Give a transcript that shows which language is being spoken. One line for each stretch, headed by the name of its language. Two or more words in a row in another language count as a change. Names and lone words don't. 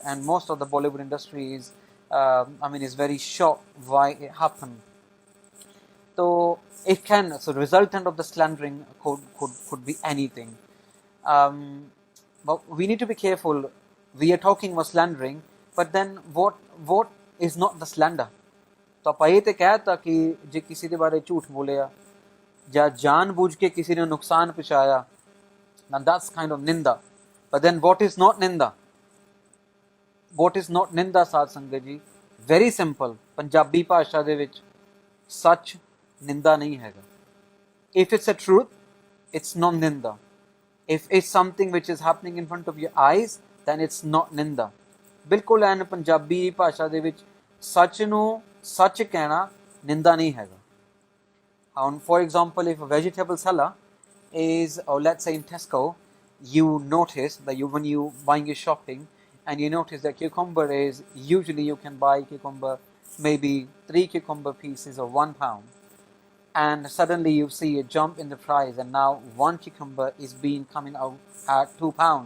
English: And most of the Bollywood industry is, is very shocked why it happened. So it can, so resultant of the slandering could be anything. But we need to be careful. We are talking about slandering, but then what is not the slander?
Punjabi: तो ਆਪਾਂ ਇਹ ਤੇ ਕਹਿਤਾ ਕਿ ਜੇ ਕਿਸੇ ਦੇ ਬਾਰੇ ਝੂਠ ਬੋਲਿਆ ਜਾਂ ਜਾਣਬੁੱਝ ਕੇ ਕਿਸੇ ਨੂੰ ਨੁਕਸਾਨ ਪਹੁੰਚਾਇਆ,
English: then that's kind of ਨਿੰਦਾ. But then what is not ਨਿੰਦਾ? What is not
Punjabi: ਨਿੰਦਾ ਸਾਧ ਸੰਗਤ ਜੀ?
English: Very simple.
Punjabi: ਪੰਜਾਬੀ ਭਾਸ਼ਾ ਦੇ ਵਿੱਚ ਸੱਚ ਨਿੰਦਾ ਨਹੀਂ ਹੈਗਾ.
English: If it's a truth, it's not ਨਿੰਦਾ. If it's something which is happening in front of your eyes, then it's not ਨਿੰਦਾ.
Punjabi: ਬਿਲਕੁਲ ਐਨ ਪੰਜਾਬੀ ਭਾਸ਼ਾ ਦੇ ਵਿੱਚ ਸੱਚ ਨੂੰ ਸੱਚ ਕਹਿਣਾ ਨਿੰਦਾ ਨਹੀਂ ਹੈਗਾ.
English: For example, if a vegetable seller is, or let's say in Tesco, you notice that when you buying your shopping, and you notice that cucumber is, usually you can buy cucumber, maybe 3 cucumber pieces of £1, and suddenly you see a jump in the price, and now 1 cucumber is being coming out at £2.